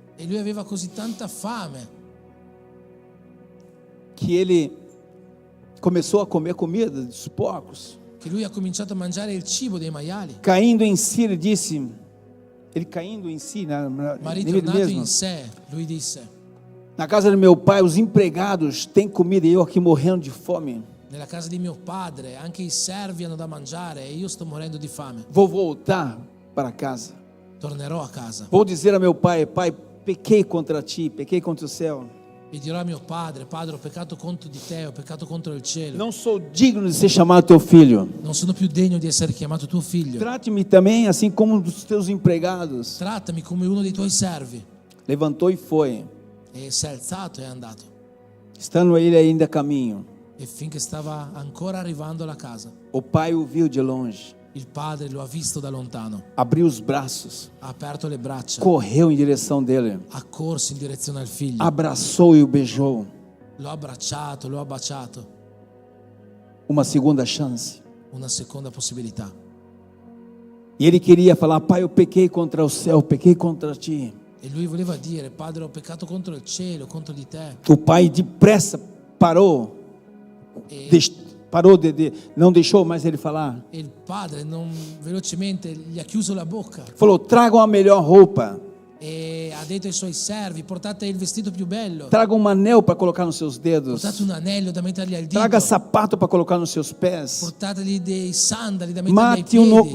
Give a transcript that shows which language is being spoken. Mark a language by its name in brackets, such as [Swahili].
[Italian] e lui aveva così tanta fame [Portuguese] que ele começou a comer comida dos porcos. [Italian] che lui ha cominciato a mangiare il cibo dei maiali, [Portuguese] Caindo em si, ele disse, caindo em si, [Italian] ma [Portuguese] nele [Italian] ritornato [Portuguese] mesmo, [Italian] in sé lui disse: [Portuguese] na casa do meu pai os empregados têm comida e eu aqui morrendo de fome. [Italian] nella casa di mio padre anche i servi hanno da mangiare e io sto morendo di fame. [Portuguese] Vou voltar para casa. [Italian] Tornerò a casa [Portuguese] Vou dizer a meu pai, pai, pequei contra ti, pequei contra o céu. [Italian] E dirò a mio padre: Padre, ho peccato contro di te, ho peccato contro il cielo. [Portuguese] Não sou digno de ser chamado teu filho. [Italian] Non sono più degno di essere chiamato tuo figlio. [Portuguese] Trate-me também assim como um dos teus empregados. [Italian] Trattami come uno dei tuoi servi. [Portuguese] Levantou e foi. [Italian] E si è alzato e è andato. [Portuguese] Estando ele ainda a caminho, [Italian] E finché stava ancora arrivando alla casa, [Portuguese] o pai o viu de longe, [Italian] il padre lo ha visto da lontano, [Portuguese] abriu os braços, [Italian] ha aperto le braccia, [Portuguese] correu em direção dele, [Italian] ha corso in direzione al figlio, [Portuguese] abraçou e o beijou. [Italian] lo ha abbracciato, lo ha baciato. [Portuguese] Uma segunda chance. [Italian] Una seconda possibilità. [Portuguese] E ele queria falar: Pai, eu pequei contra o céu, pequei contra ti. [Italian] E lui voleva dire: Padre, ho peccato contro il cielo, contro di te. [Portuguese] O pai depressa parou, [Italian] E, [Portuguese] não deixou mais ele falar. [Italian] e il padre velocemente gli ha chiuso la bocca [Portuguese] Falou: tragam a melhor roupa, [Italian] e ha detto ai suoi servi: portate il vestito più bello, [Portuguese] tragam um anel para colocar nos seus dedos, [Italian] portate un anello da mettergli al dito, [Portuguese] traga sapato para colocar nos seus pés, [Italian] portategli dei sandali da mettergli ai piedi,